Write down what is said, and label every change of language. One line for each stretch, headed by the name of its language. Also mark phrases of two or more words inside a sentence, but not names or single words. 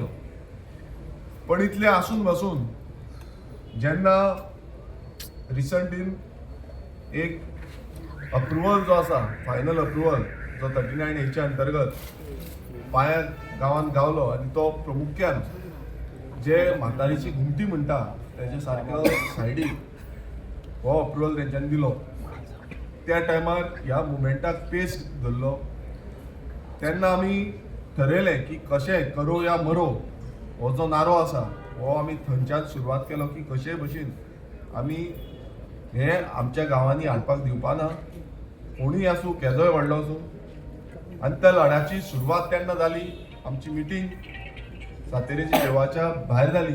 Konkani: पण इतले आसून बसून जेन्ना रिसंटीन एक अप्रुवल जो आसा
English: final approval
Konkani: जो 39A अंतर्गत पांया गांवांत गावलो आनी तो प्रमुख्यान जे म्हातारीची घुमटी म्हणटा तेजे सारको सायडीक हो अप्रुवल तेंच्यांनी दिलो. त्या टायमार ह्या मुवमेंटाक पेस धरलो तेन्ना आमी ठरयलें की कशें
Hindi: करो या मरो
Konkani: हो जो नारो आसा हो आमी थंयच्यान सुरवात केलो की कशे भशेन आमी हे आमच्या गांवांनी हाडपाक दिवपाना कोणूय आसूं केदोय व्हडलो आसूं. आनी त्या लढ्याची सुरवात तेन्ना जाली आमची मिटींग सातेरीच्या देवळाच्या भायर जाली.